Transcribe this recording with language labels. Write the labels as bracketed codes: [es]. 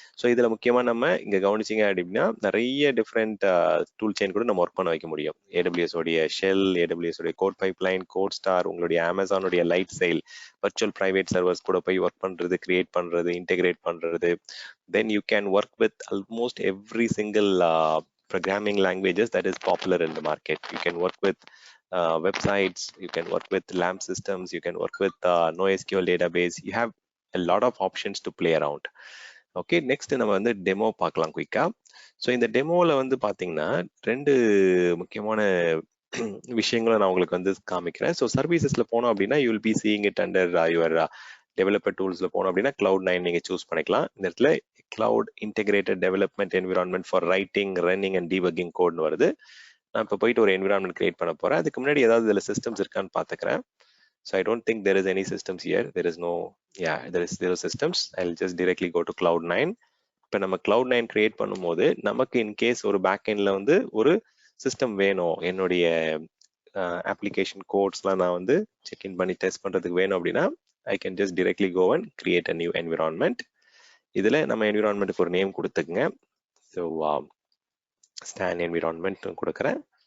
[ta] So இதுல முக்கியமா நம்ம இங்க கவனிச்சிங்க அப்படின்னா நிறைய டிஃப்ரெண்ட் டூல் செயின் கூட நம்ம ஒர்க் பண்ண வைக்க முடியும். AWS உடைய ஷெல், AWS உடைய கோட் பைப்லைன், கோட் ஸ்டார், உங்களுடைய அமேசானுடைய லைட் சைல் வர்ச்சுவல் பிரைவேட் சர்வர்ஸ் கூட போய் ஒர்க் பண்றது, கிரியேட் பண்றது, இன்டெகிரேட் பண்றது. [en] Then you can work with almost every single programming languages that is popular in the market. You can work with websites, you can work with LAMP systems, you can work with NoSQL database. You have a lot of options to play around. [ta] Okay, next நம்ம வந்து demo பார்க்கலாம் குயிக்கா. So இந்த டெமோவில் வந்து பார்த்தீங்கன்னா ரெண்டு முக்கியமான விஷயங்களை நான் உங்களுக்கு வந்து காமிக்கிறேன். ஸோ சர்வீசஸ்ல போனோம் அப்படின்னா [en] you will be seeing it under your [ta] developer டூல்ஸ்ல போனோம் அப்படின்னா CLOUD9 நீங்க சூஸ் பண்ணிக்கலாம். இந்த இடத்துல cloud integrated development environment [en] for writing, running and debugging [ta] கோட்னு வருது. நான் இப்போ போயிட்டு ஒரு என்விரான்மெண்ட் கிரியேட் பண்ண போறேன். அதுக்கு முன்னாடி ஏதாவது இதுல சிஸ்டம்ஸ் இருக்கான்னு பாத்துக்கிறேன். [en] So I don't think there is any systems here. There is no, yeah, there is zero systems. I'll just directly go to Cloud9. [ta] இப்போ நம்ம Cloud9 கிரியேட் பண்ணும்போது நமக்கு இன்கேஸ் ஒரு பேக்எண்ட்ல வந்து ஒரு சிஸ்டம் வேணும், என்னுடைய அப்ளிகேஷன் கோட்ஸ்லாம் நான் வந்து செக்இன் பண்ணி டெஸ்ட் பண்றதுக்கு வேணும் அப்படின்னா [en] I can just directly go and create a new environment. [ta] இதுல நம்ம என்விரான்மெண்ட்டுக்கு ஒரு நேம் கொடுத்துக்குங்க. ஸோ ஸ்டான் என்விரான்மெண்ட் கொடுக்குறேன்.